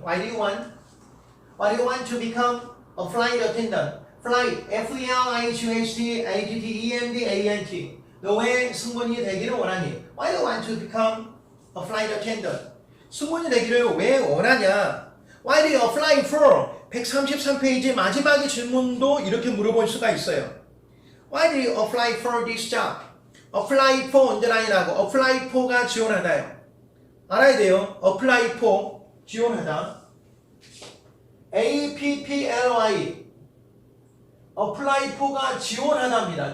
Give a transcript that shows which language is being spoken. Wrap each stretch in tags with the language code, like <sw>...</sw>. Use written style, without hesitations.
<en>Why do you want to become a flight attendant? Flight F-L-I-G-H-T A-T-T-E-N-D-A-N-T</en> <ko>너 왜 승무원이 되기를 원하니?</ko> <en>Why do you want to become a flight attendant?</en> <ko>승무원이 되기를 왜 원하냐?</ko> <en>Why do you apply for?</en> <ko>133페이지 마지막의 질문도 이렇게 물어볼 수가 있어요.</ko> <en>Why do you apply for this job? apply for</en> <ko>언제라인하고</ko> <en>apply for가 지원하다요.</en> <ko>알아야 돼요.</ko> <en>apply for</en> <ko>지원하다. A-P-P-L-Y apply for가 지원하다입니다.</ko>